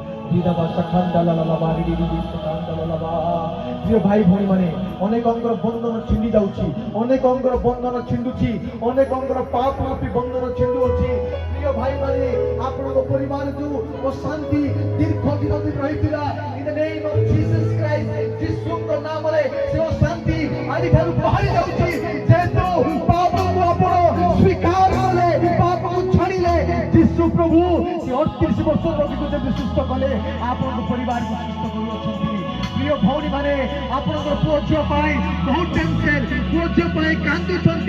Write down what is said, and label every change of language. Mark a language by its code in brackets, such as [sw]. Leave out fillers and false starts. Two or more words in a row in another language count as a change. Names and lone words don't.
[or] ପ୍ରିୟ ଭାଇ ଭଉଣୀ ମାନେ, ଅନେକଙ୍କର ବନ୍ଧନ ଛିଣ୍ଡି ଯାଉଛି, ଅନେକଙ୍କର ବନ୍ଧନ ଛିଣ୍ଡୁଛି, ଅନେକଙ୍କର ପାପ ରୂପୀ ବନ୍ଧନ ଛିଣ୍ଡୁଅଛି। ପ୍ରିୟ ଭାଇ ମାନେ, ଆପଣଙ୍କ ପରିବାର ଯୋଉ ଅଶାନ୍ତି ଦୀର୍ଘ ଦିନ ଧରି ରହିଥିଲା, [en] in the name of Jesus Christ, [or] ଯୀଶୁଙ୍କ ନାମରେ ସେ ଅଶାନ୍ତି ଆଜିଠାରୁ ବାହାରି ଯାଉଛି। ଯେହେତୁ ପାପକୁ ଆପଣ ସ୍ୱୀକାର କଲେ, ପାପକୁ ଛାଡ଼ିଲେ, ଯୀଶୁ ପ୍ରଭୁ ସେ 38 ବର୍ଷ ରୋଗୀକୁ ଯଦି ସୁସ୍ଥ କଲେ, ଆପଣଙ୍କ ପରିବାରକୁ ସୁସ୍ଥ କରୁଅଛନ୍ତି। ପ୍ରିୟ ଭଉଣୀ ମାନେ, ଆପଣଙ୍କର ପୁଅ ଝିଅ ପାଇଁ ବହୁତ ଟେନସନ, ପୁଅ ଝିଅ ପାଇଁ କାନ୍ଦୁଛନ୍ତି।